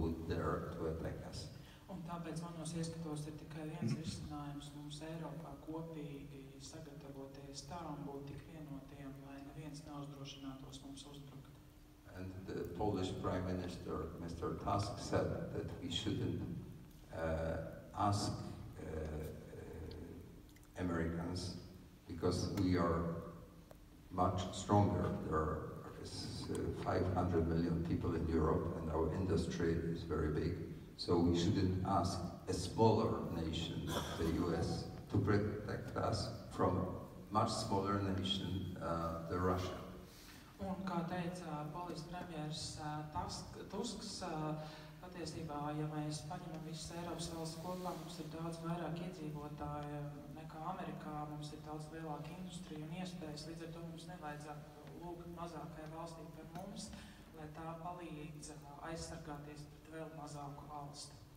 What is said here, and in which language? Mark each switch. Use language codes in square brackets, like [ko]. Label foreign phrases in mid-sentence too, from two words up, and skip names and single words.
[en] dare to attack us. [lv] Un tāpēc manos ieskatos ir tikai viens risinājums mums Eiropā kopīgi sagatavoties tā un būt tik vienotiem, lai neviens neuzdrošinātos mums uzbrukt. [en] And the Polish Prime Minister, Mr. Tusk, said that we shouldn't ask Americans because we are much stronger. There is 500 million people in Europe and our industry is very big. So we shouldn't ask a smaller nation, the US, to protect us from much smaller nation, the Russia. [lv] Un, kā teica polijas premjers Tusks, patiesībā, ja mēs paņemam visas Eiropas valsts kopā, mums ir daudz vairāk iedzīvotāju nekā Amerikā, mums ir daudz lielāka industrija un iespējas, līdz ar to mums nevajadzētu lūgt mazākai valstī par mums, lai tā palīdz aizsargāties pret vēl mazāku valsti.